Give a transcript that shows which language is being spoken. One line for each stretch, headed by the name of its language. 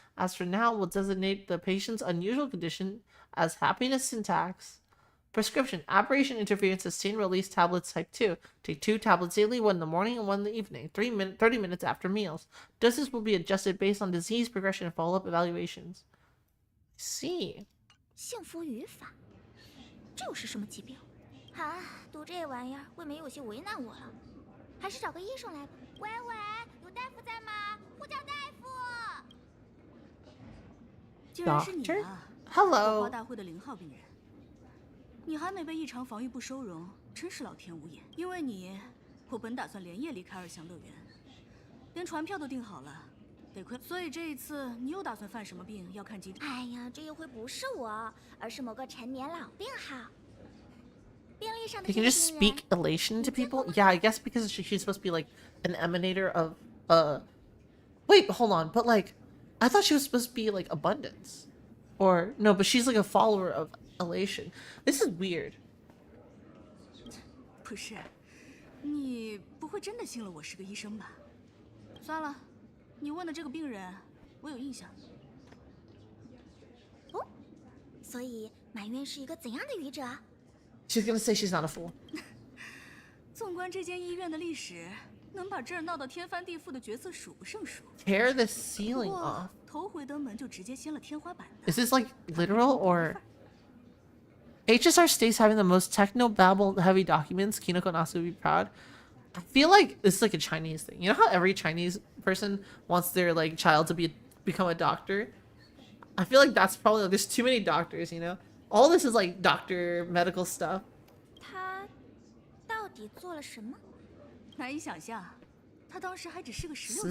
English: As for now, we'll designate the patient's unusual condition as happiness syntax. Prescription: aberration interference sustained release tablets type 2. Take 2 tablets daily, 1 in the morning and 1 in the evening, 30 minutes after meals. Doses will be adjusted based on disease progression and follow-up evaluations. I see.
Chinese: 幸福语法，这又是什么疾病？啊，读这玩意儿未免有些为难我了，还是找个医生来吧。喂喂，有大夫在吗？呼叫大夫！竟然是你啊
English: ！Hello。
Chinese: 火花大会的0号病人。你还没被异常防御部收容，真是老天无眼。因为你，我本打算连夜离开2项乐园，连船票都订好了，得亏。所以这一次你又打算犯什么病？要看急诊。哎呀，这一回不是我，而是某个陈年老病号。病历上的
English: They can just speak elation to people? Yeah, I guess because she's supposed to be like an emanator of Wait, hold on, but like I thought she was supposed to be like abundance. Or no, but she's like a follower of elation. This is weird.
Chinese: 不是，你不会真的信了我是个医生吧？算了，你问的这个病人，我有印象。哦，所以满院是一个怎样的愚者
English: ？She's gonna say she's not a fool.
Chinese: 纵观这间医院的历史，能把这儿闹到天翻地覆的角色数不胜数。
English: Tear the ceiling off.
Chinese: 头回登门就直接掀了天花板的。
English: Is this like literal or? HSR states having the most techno-babble heavy documents. Kinoko Nasu would be proud. I feel like this is like a Chinese thing. You know how every Chinese person wants their like child to become a doctor? I feel like that's probably like, there's too many doctors, you know? All this is like doctor medical stuff.
Chinese: 他到底做了什么？难以想象，他当时还只是个16岁。